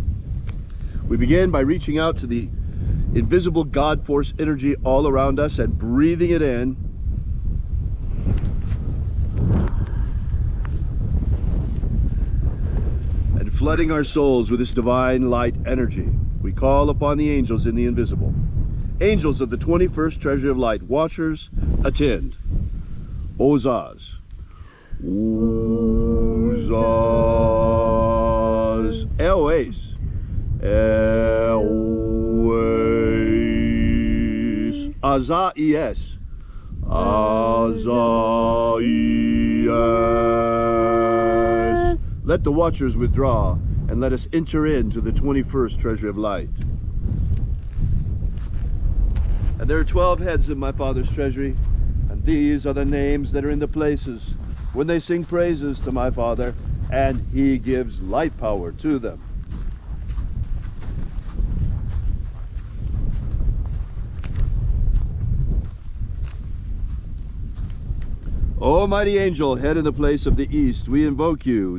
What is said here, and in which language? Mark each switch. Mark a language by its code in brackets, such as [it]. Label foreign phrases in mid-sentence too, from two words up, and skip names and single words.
[en] We begin by reaching out to the invisible God force energy all around us and breathing it in, and flooding our souls with this divine light energy. We call upon the angels in the invisible. Angels of the 21st Treasury of Light, watchers, attend. Ozaz. Ozaz. Eoes. Eoes. Azaies. Azaies. Let the watchers withdraw and let us enter into the 21st Treasury of Light. And there are 12 heads in my Father's treasury, and these are the names that are in the places when they sing praises to my Father, and He gives light power to them. O mighty angel, head in the place of the east, we invoke you.